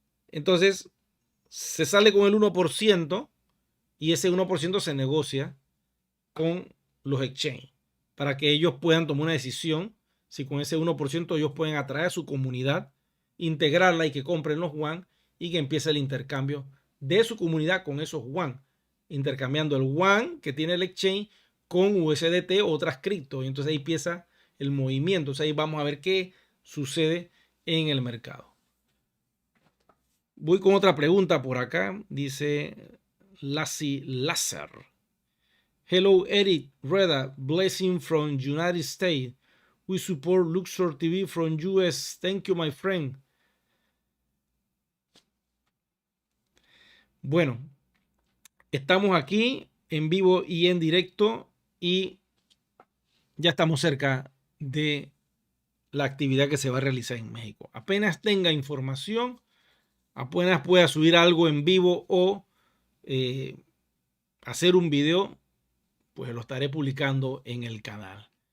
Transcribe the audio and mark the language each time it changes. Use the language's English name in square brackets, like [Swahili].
[Spanish] Entonces, se sale con el 1% y ese 1% se negocia con los exchanges para que ellos puedan tomar una decisión si con ese 1% ellos pueden atraer a su comunidad, integrarla y que compren los yuan y que empiece el intercambio de su comunidad con esos yuan, intercambiando el yuan que tiene el exchange con USDT o otras cripto. Y entonces ahí empieza el movimiento. Entonces ahí vamos a ver qué sucede en el mercado. Voy con otra pregunta por acá. Dice Lassie Lazar. [English] Hello Eric Reda, blessing from United States. We support Luxor TV from US. Thank you, my friend. [Spanish] Bueno, estamos aquí en vivo y en directo y ya estamos cerca de la actividad que se va a realizar en México. Apenas tenga información, apenas pueda subir algo en vivo o hacer un video, pues lo estaré publicando en el canal.